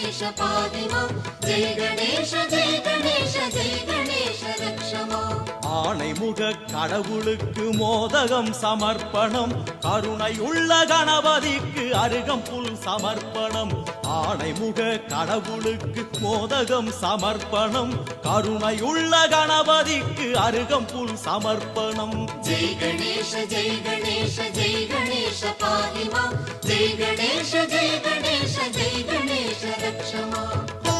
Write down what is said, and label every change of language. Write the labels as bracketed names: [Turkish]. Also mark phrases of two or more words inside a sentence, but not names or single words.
[Sanskrit] पाहि मां जय गणेश जय गणेश जय गणेश रक्ष मां [Tamil] ஆணைமுக கடவுளுக்கு மோதகம் சமர்ப்பணம் கருணையுள்ள கணபதிக்கு அருகம்புல் சமர்ப்பணம் ஆணைமுக கடவுளுக்கு மோதகம் சமர்ப்பணம் கருணையுள்ள கணபதிக்கு அருகம்புல் சமர்ப்பணம் [Sanskrit] जय गणेश जय गणेश जय गणेश पाहि मां जय गणेश जय गणेश जय गणेश रक्ष मां